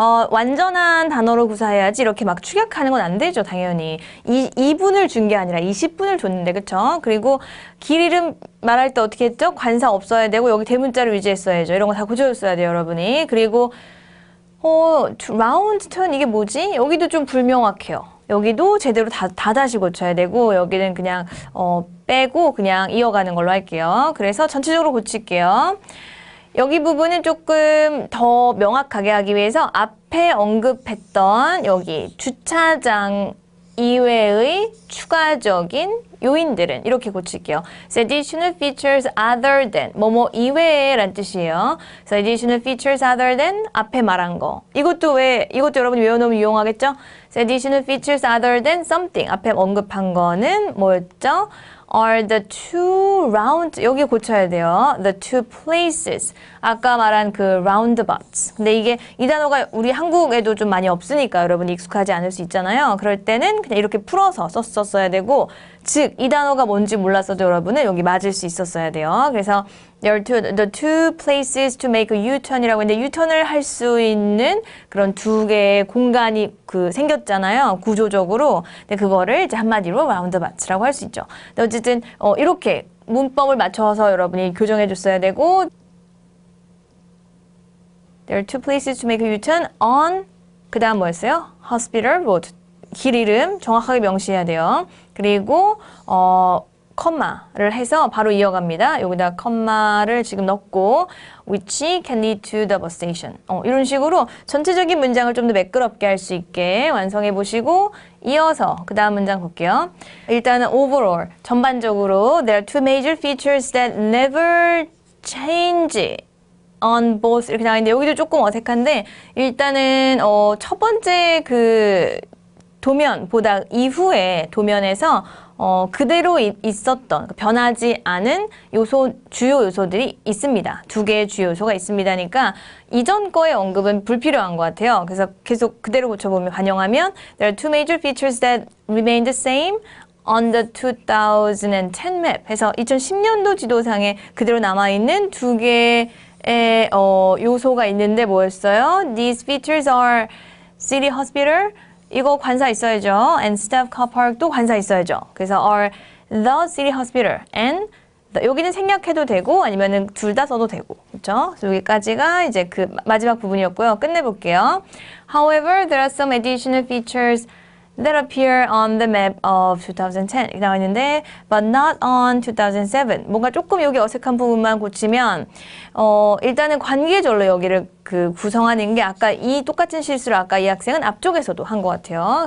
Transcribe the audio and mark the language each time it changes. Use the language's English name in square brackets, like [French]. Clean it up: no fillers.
[Korean] 완전한 단어로 구사해야지 이렇게 막 축약하는 건 안 되죠, 당연히. 2분을 준 게 아니라 20분을 줬는데, 그쵸? 그리고 길 이름 말할 때 어떻게 했죠? 관사 없어야 되고, 여기 대문자를 위주했어야죠. 이런 거 다 고쳐줬어야 돼요, 여러분이. 그리고, 라운드 턴 이게 뭐지? 여기도 좀 불명확해요. 여기도 제대로 다 다시 고쳐야 되고, 여기는 그냥, 빼고 그냥 이어가는 걸로 할게요. 그래서 전체적으로 고칠게요. 여기 부분은 조금 더 명확하게 하기 위해서 앞에 언급했던 여기 주차장 이외의 추가적인 요인들은 이렇게 고칠게요. [English] So additional features other than [Korean] 뭐뭐 이외에 란 뜻이에요. [English] So additional features other than [Korean] 앞에 말한 거. 이것도 여러분이 외워놓으면 유용하겠죠? [English] So additional features other than something [Korean] 앞에 언급한 거는 뭐였죠? [English] are the two round [Korean] 여기 고쳐야 돼요. [English] The two places [Korean] 아까 말한 그 [English] roundabouts. [Korean] 근데 이게 이 단어가 우리 한국에도 좀 많이 없으니까 여러분이 익숙하지 않을 수 있잖아요. 그럴 때는 그냥 이렇게 풀어서 썼어야 되고 즉 이 단어가 뭔지 몰랐어도 여러분은 여기 맞을 수 있었어야 돼요. 그래서 [English] the two places to make a U-turn [Korean] 이라고 했는데 U-turn을 할 수 있는 그런 두 개의 공간이 생겼잖아요. 구조적으로. 근데 그거를 이제 한마디로 roundabouts라고 할 수 있죠. 근데 어쨌든 이렇게 문법을 맞춰서 여러분이 교정해 줬어야 되고 [English] There are two places to make a U-turn on [Korean] 그 다음 뭐였어요? [English] Hospital Road. [Korean] 길 이름 정확하게 명시해야 돼요. 그리고 컴마를 해서 바로 이어갑니다. 여기다 컴마를 지금 넣고 [English] which can lead to the bus station. [Korean] 이런 식으로 전체적인 문장을 좀 더 매끄럽게 할 수 있게 완성해 보시고 이어서 그 다음 문장 볼게요. 일단은 overall 전반적으로 [English] there are two major features that never change on both [Korean] 이렇게 나와있는데 여기도 조금 어색한데 일단은 첫 번째 그 도면보다 이후에 도면에서 그대로 있었던 변하지 않은 주요 요소들이 있습니다. 두 개의 주요 요소가 있습니다니까 이전 거의 언급은 불필요한 것 같아요. 그래서 계속 그대로 고쳐보면 반영하면 [English] There are two major features that remain the same on the 2010 map [Korean] 해서 2010년도 지도상에 그대로 남아있는 두 개의 요소가 있는데 뭐였어요? [English] These features are city hospital [Korean] 이거 관사 있어야죠. [English] And staff car park도 [Korean] 관사 있어야죠. 그래서 [English] are the city hospital and [Korean] 여기는 생략해도 되고 아니면은 둘 다 써도 되고. 그렇죠? 여기까지가 이제 그 마지막 부분이었고요. 끝내볼게요. [English] However, there are some additional features that appear on the map of 2010 [Korean] 이렇게 나와 있는데 [English] but not on 2007 [Korean] 뭔가 조금 여기 어색한 부분만 고치면 일단은 관계절로 여기를 구성하는 게 아까 이 똑같은 실수를 아까 이 학생은 앞쪽에서도 한 것 같아요.